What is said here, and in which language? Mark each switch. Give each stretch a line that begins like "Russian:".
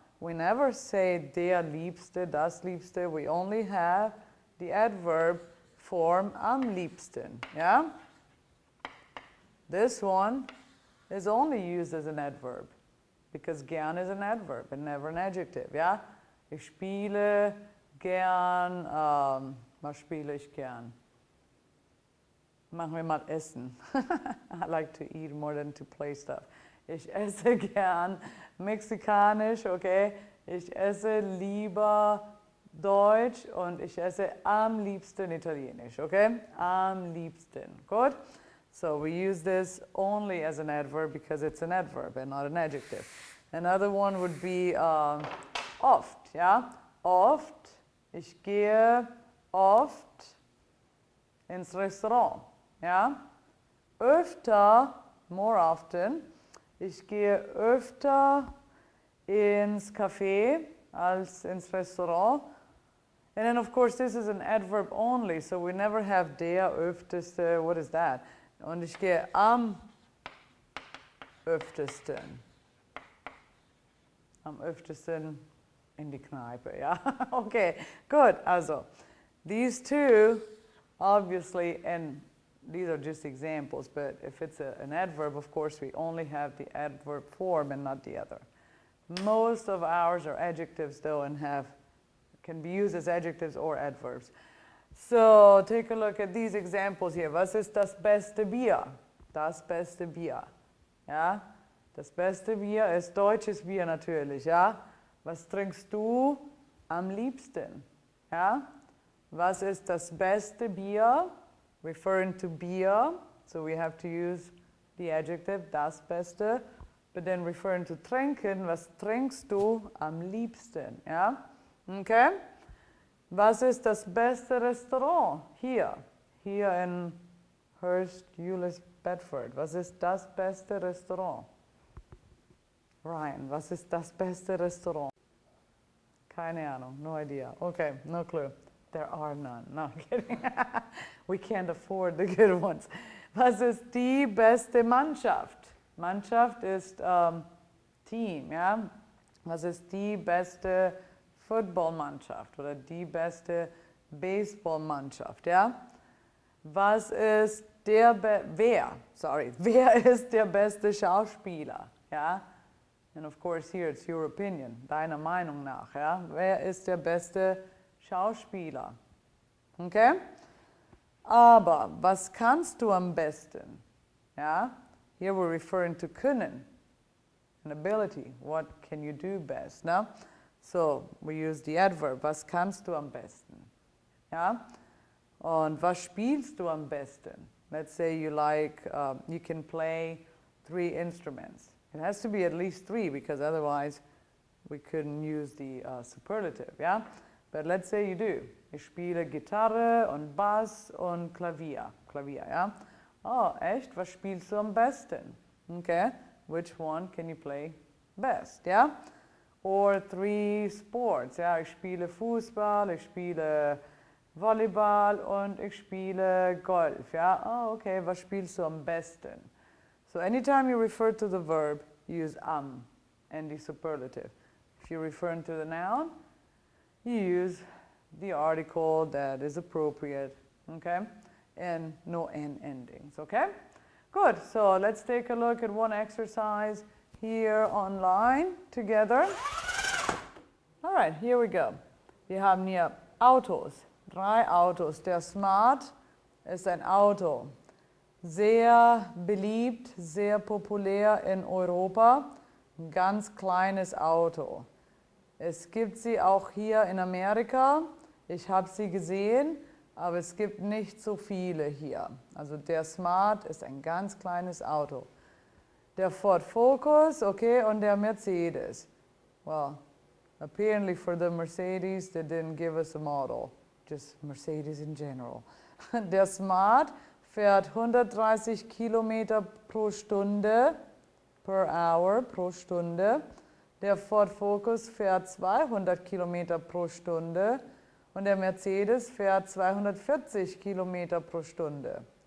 English: We never say
German: der Liebste, das Liebste.
English: We only have the adverb form
German: am liebsten.
English: Yeah? This one is only used as an adverb, because gern is an adverb and never an adjective, yeah?
German: Ich spiele gern, was spiele ich gern? Machen wir mal essen.
English: I like to eat more than to play stuff.
German: Ich esse gern mexikanisch, okay? Ich esse lieber Deutsch und ich esse am liebsten Italienisch, okay? Am liebsten,
English: good? So we use this only as an adverb because it's an adverb and not an adjective. Another one would be oft, yeah?
German: Oft, ich gehe oft ins Restaurant, ja? Öfter,
English: more often,
German: ich gehe öfter ins Café als ins Restaurant.
English: And then of course this is an adverb only, so we never have
German: der öfteste,
English: what is that?
German: Und ich gehe am öftesten. Am öftesten in die Kneipe, ja?
English: Okay, good. Also, these two, obviously, and these are just examples, but if it's an adverb, of course, we only have the adverb form and not the other. Most of ours are adjectives, though, and can be used as adjectives or adverbs. So take a look at these examples here.
German: Was ist das beste Bier? Das beste Bier. Ja? Das beste Bier ist deutsches Bier natürlich. Ja? Was trinkst du am liebsten? Ja? Was ist das beste Bier?
English: Referring to beer. So we have to use the adjective das Beste. but then referring to
German: trinken, was trinkst du am liebsten? Ja? Okay? Was ist das beste Restaurant? Hier in Hurst, Euless, Bedford. Was ist das beste Restaurant?
English: Ryan,
German: was ist das beste Restaurant? Keine Ahnung,
English: no idea. Okay, no clue. There are none. No, I'm kidding. We can't afford the good ones.
German: Was ist die beste Mannschaft? Mannschaft ist Team, ja? Was ist die beste Footballmannschaft oder die beste Baseballmannschaft, ja? Was ist wer ist der beste Schauspieler, ja?
English: And of course here it's your opinion,
German: deiner Meinung nach, ja? Wer ist der beste Schauspieler? Okay? Aber was kannst du am besten? Ja?
English: Here we're referring to können, an ability. What can you do best? No? So we use the adverb.
German: Was kannst du am besten? Ja? Und was spielst du am besten?
English: Let's say you you can play 3 instruments. It has to be at least 3 because otherwise we couldn't use the superlative, yeah? But let's say you do.
German: Ich spiele Gitarre und Bass und Klavier, ja? Oh, echt? Was spielst du am besten?
English: Okay, which one can you play best, yeah? Or 3 sports, ja?
German: Ich spiele Fußball, ich spiele Volleyball und ich spiele Golf, ja? Oh, okay, was spielst du am besten?
English: So anytime you refer to the verb, use am and the superlative. If you're referring to the noun, you use the article that is appropriate, okay? And no N endings, okay? Good, so let's take a look at one exercise here online together. All right, here we go.
German: Wir haben hier Autos, 3 Autos. Der Smart ist ein Auto. Sehr beliebt, sehr populär in Europa. Ein ganz kleines Auto. Es gibt sie auch hier in Amerika. Ich habe sie gesehen, aber es gibt nicht so viele hier. Also der Smart ist ein ganz kleines Auto. Der Ford Focus, okay, und der Mercedes.
English: Well, apparently for the Mercedes, they didn't give us a model. Just Mercedes in general.
German: Der Smart fährt 130 Kilometer pro Stunde,
English: per hour,
German: pro Stunde. Der Ford Focus fährt 200 Kilometer pro Stunde und der Mercedes fährt 240 Kilometer pro Stunde.